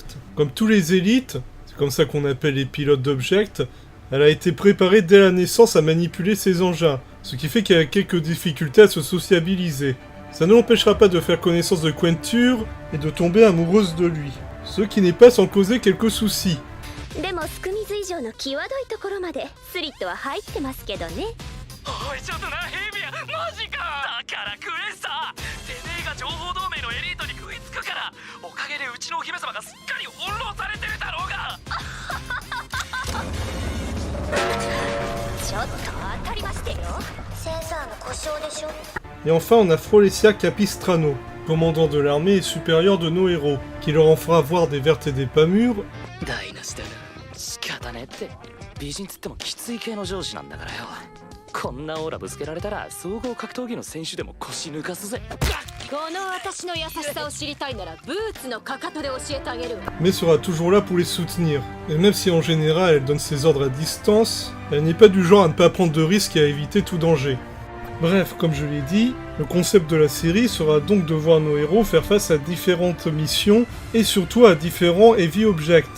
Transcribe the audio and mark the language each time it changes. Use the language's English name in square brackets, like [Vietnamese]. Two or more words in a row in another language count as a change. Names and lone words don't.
[French] Comme tous les élites, c'est comme ça qu'on appelle les pilotes d'Object, Elle a été préparée dès la naissance à manipuler ses engins, ce qui fait qu'elle a quelques difficultés à se sociabiliser. Ça ne l'empêchera pas de faire connaissance de Quenture et de tomber amoureuse de lui, ce qui n'est pas sans causer quelques soucis. [Japanese] でもスクミズ以上の際どいところまでスリットは入ってますけどね。おいちょっとなヘイビアマジかだからクエスターてめえが情報同盟のエリートに食いつくからおかげでうちのお姫様がすっかり翻弄されてるだろうがちょっと当たりましてよ。センサーの故障でしょ。 [French] Et enfin, on a Frolesia Capistrano, commandant de l'armée et supérieur de nos héros, qui leur en fera voir des vertes et des pas mûres, [Japanese] 台無しだな仕方ねって美人つってもきつい系の上司なんだからよこんなオーラぶつけられたら総合格闘技の選手でも腰抜かすぜこの私の優しさを知りたいならブーツのかかとで教えてあげるわ。 [French] mais sera toujours là pour les soutenir. Et même si en général elle donne ses ordres à distance, elle n'est pas du genre à ne pas prendre de risques et à éviter tout danger. Bref, comme je l'ai dit, le concept de la série sera donc de voir nos héros faire face à différentes missions et surtout à différents [English] heavy objects.